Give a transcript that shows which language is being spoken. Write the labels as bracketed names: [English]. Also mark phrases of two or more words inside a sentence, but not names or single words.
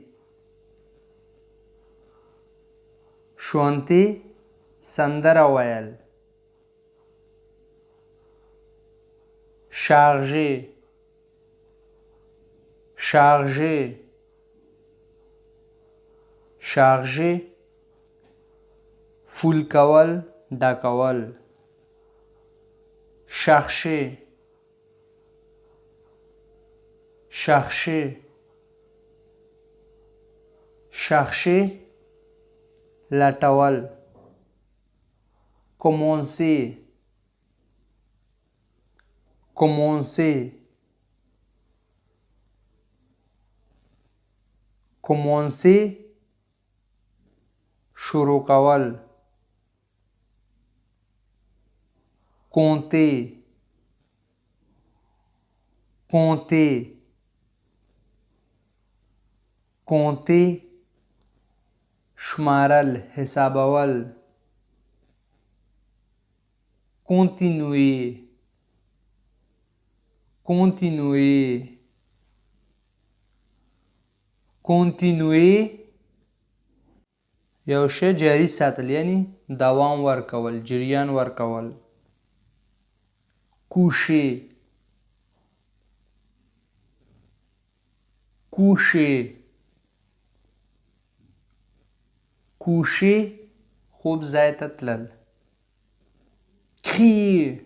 [French] chanter [Pashto] سندره ویل [French] charger charger [Pashto] charger فول کول ډکول [French] chercher chercher chercher لټول commencer commencer commencer [Pashto] شروع کول [French] compter compter compter [Pashto] شمارل حسابول [French] continuer continuer continuer [Pashto] یو شی جاری ساتل یعنی دوام ورکول جریان ورکول [French] coucher coucher coucher [Pashto] خوب ځای ته تلل crier